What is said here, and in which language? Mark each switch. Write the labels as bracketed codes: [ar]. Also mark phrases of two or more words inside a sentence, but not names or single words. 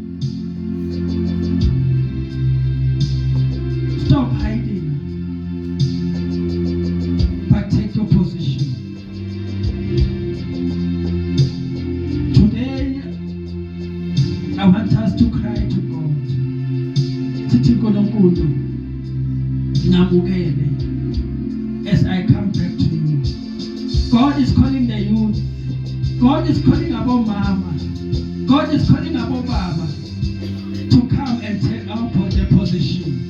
[en] Stop hiding, but take your position. Today, I want us to cry to God. [zu] Sithi nkulunkulu, ngamukele [en] as I come back to you. God is calling the youth. God is calling about mama. God is calling about baba to come and take up the position.